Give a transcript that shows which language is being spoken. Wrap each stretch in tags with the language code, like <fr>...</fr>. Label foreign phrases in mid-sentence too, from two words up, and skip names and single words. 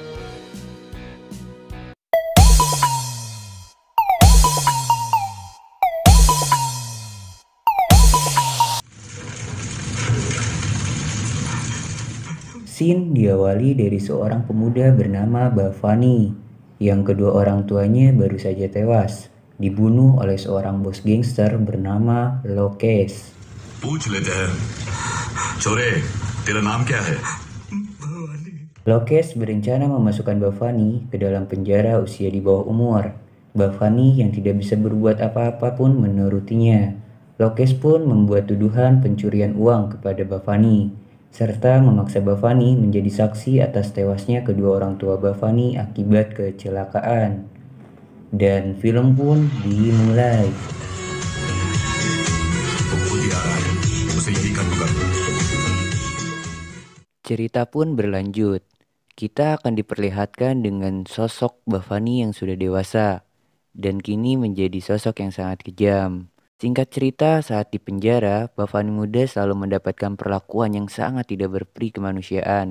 <id>Scene diawali dari seorang pemuda bernama Bhavani yang kedua orang tuanya baru saja tewas, dibunuh oleh seorang bos gangster bernama Lokesh.</id> <hi>पूछ लेते हैं छोरे तेरा नाम क्या है</hi> <id>Lokesh berencana memasukkan Bhavani ke dalam penjara usia di bawah umur. Bhavani yang tidak bisa berbuat apa-apa pun menurutinya. Lokesh pun membuat tuduhan pencurian uang kepada Bhavani, serta memaksa Bhavani menjadi saksi atas tewasnya kedua orang tua Bhavani akibat kecelakaan. Dan film pun dimulai.</id> <hi>खुद ही आ रहा है उसे यही खत्म कर दो</hi> <id>Cerita pun berlanjut. Kita akan diperlihatkan dengan sosok Bhavani yang sudah dewasa dan kini menjadi sosok yang sangat kejam. Singkat cerita, saat di penjara, Bhavani muda selalu mendapatkan perlakuan yang sangat tidak berperi kemanusiaan.</id>